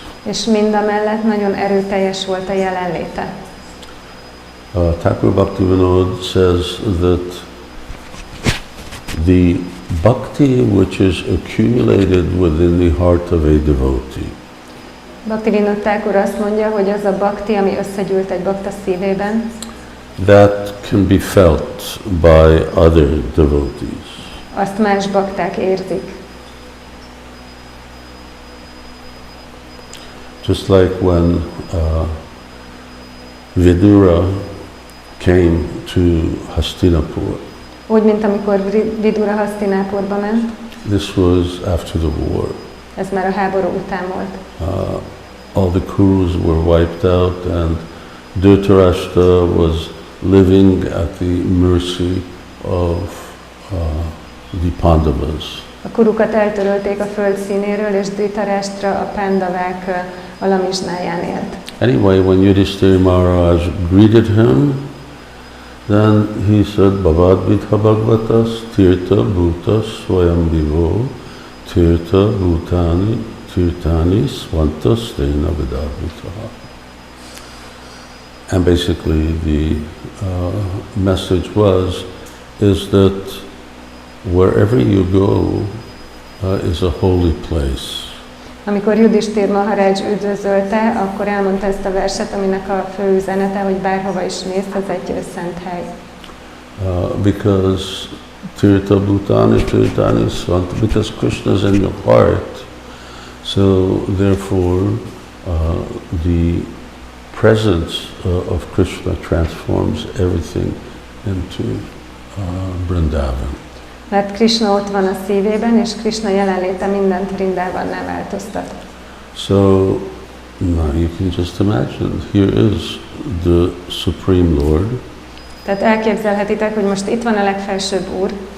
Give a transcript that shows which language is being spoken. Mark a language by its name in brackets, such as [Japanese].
[Hungarian] És mindamellett nagyon erőteljes volt a jelenléte. [English] Thakur Bhaktivinoda says that the bhakti which is accumulated within the heart of a devotee. [Hungarian] Bhaktivinoda Thakur azt mondja, hogy az a bhakti, ami összegyűlt egy bakta szívében, [English] that can be felt by other devotees. [Hungarian] Azt más bakták érzik. [English] Just like when Vidura came to Hastinapur. [Hungarian] Úgy, mint amikor Vidura Hasztinápurba ment. [English] This was after the war. [Hungarian] Ez már a háború után volt. [English] All the Kurus were wiped out, and Dhritarashtra was living at the mercy of the Pandavas. [Hungarian] A kurukat eltörölték a föld színéről, és Dhritarashtra a pándavák alamizsnáján élt. [English] Anyway, when Yudhishthira Maharaj greeted him, then he said, [Sanskrit] Bhavad Vidha Bhagavatas Tirtha Bhuta Swayambhivo Tirtha Bhutani Tirtani Svanta Stena Vidavitaha. [English] And basically the message is that wherever you go is a holy place. [Hungarian] Amikor Yudhishthira Maharaj üdvözölte, akkor elmondta ezt a verset, aminek a fő üzenete, hogy bárhova is mész, az egy szent hely. [English] Because [Sanskrit] Tirtha Bhutani Tirtani Svanta, [English] because Krishna is in your heart, so therefore the presence of Krishna transforms everything into Vrindavan. [Hungarian] Mert Krishna ott van a szívében, és Krishna jelenléte mindent Vrindavannál változtat. [English] So now you can just imagine, here is the Supreme Lord. [Hungarian] Tehát elképzelhetitek, hogy most itt van a legfelsőbb Úr.